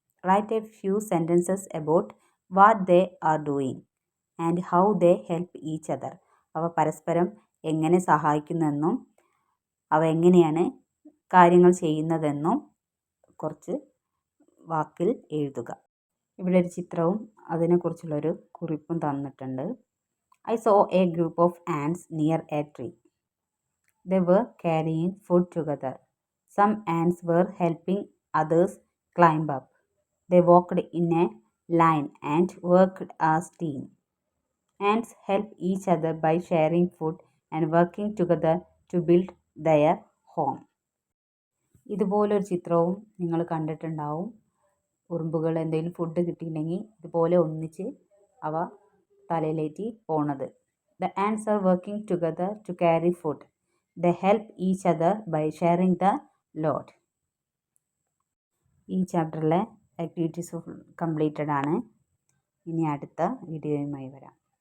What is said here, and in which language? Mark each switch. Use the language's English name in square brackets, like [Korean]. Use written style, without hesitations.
[English] write a few sentences about what they are doing and how they help each other, [Malayalam] അവ പരസ്പരം എങ്ങനെ സഹായിക്കുന്നെന്നും അവ എങ്ങനെയാണ് കാര്യങ്ങൾ ചെയ്യുന്നതെന്നും കുറച്ച് വാക്കിൽ എഴുതുക. ഇവിടെ ഒരു ചിത്രവും അതിനെക്കുറിച്ചുള്ളൊരു കുറിപ്പും തന്നിട്ടുണ്ട്. [English] I saw a group of ants near a tree. They were carrying food together. Some ants were helping others climb up. They walked in a line and worked as team. Ants help each other by sharing food and working together to build their home. [Malayalam] ഇതുപോലൊരു ചിത്രവും നിങ്ങൾ കണ്ടിട്ടുണ്ടാവും. ഉറുമ്പുകൾ എന്തെങ്കിലും food കിട്ടിയില്ലെങ്കിൽ ഇതുപോലെ ഒന്നിച്ച് അവ തലയിലേറ്റി പോണത്. [English] The ants are working together to carry food. They help each other by sharing the load. [Malayalam] ഈ ചാപ്റ്ററിലെ ആക്ടിവിറ്റീസ് കംപ്ലീറ്റഡ് ആണ്. ഇനി അടുത്ത വീഡിയോയുമായി വരാം.